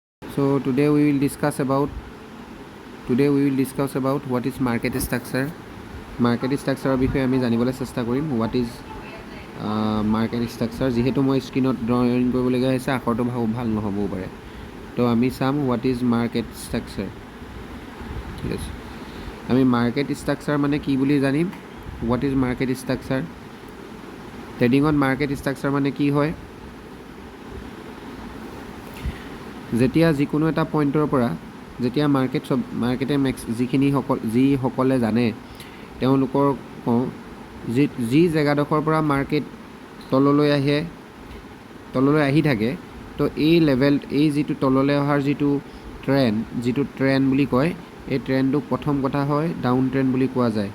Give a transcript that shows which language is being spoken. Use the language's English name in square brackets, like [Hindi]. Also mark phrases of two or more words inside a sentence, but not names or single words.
[English] So today we will discuss about what is market structure. Market structure [Assamese] বিষয়ে আমি জানিবলৈ চেষ্টা কৰিম. [English] What is market structure? [Assamese] যেহেতু মই স্ক্ৰীনত ড্ৰয়িং কৰিবলগীয়া হৈছে, আখৰটো ভাল নহ'বও পাৰে, তো আমি চাম [English] what is market structure. [Assamese] ঠিক আছে, আমি [English] market structure [Assamese] মানে কি বুলি জানিম. [English] What is market structure? [Assamese] ট্ৰেডিঙত [English] market structure [Assamese] মানে কি হয়, যেতিয়া যিকোনো এটা পইণ্টৰ পৰা যেতিয়া মাৰ্কেটে যিসকলে জানে তেওঁলোকৰ কওঁ যি জেগাডোখৰ পৰা মাৰ্কেট তললৈ আহি থাকে, তো এই যিটো তললৈ অহাৰ যিটো ট্ৰেণ্ড বুলি কয়, এই ট্ৰেণ্ডটোক প্ৰথম কথা হয় [English] down trend [Assamese] বুলি কোৱা যায়.